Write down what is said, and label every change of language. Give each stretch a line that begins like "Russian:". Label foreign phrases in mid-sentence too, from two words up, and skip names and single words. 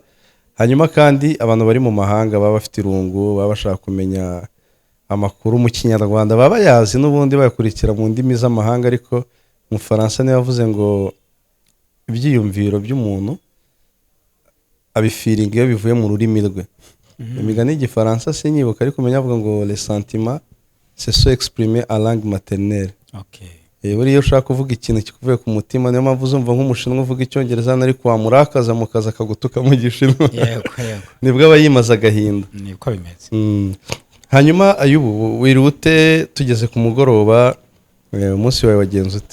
Kinyarwanda: Hanyuma kandi abantu bari mu mahanga baba bafite irungu baba bashaka kumenya amakuru mu kinyarwanda baba yazi n'ubundi bayakurikira mu ndimi z'amahanga, ariko mu Faransa niyo yavuze ngo ibyiyumviro by'umuntu abifiringa iyo bivuye mu rurimi rwe. Imigani y'igifaransa sinyibuka ariko menya avuga ngo
French: les sentiments se sont exprimés en langue maternelle.
Kinyarwanda: Buriya ushaka kuvuga ikintu kikuvuye ku mutima niyo mpamvu uzumva nk'umushinwa uvuga icyongereza ariko wamurakaza mu kazi akagutuka mu gishinwa nibwo aba yimaze agahinda. Niko bimeze. Hanyuma Ayubu wirute tugeze ku mugoroba, umunsi wawe wagenze ute?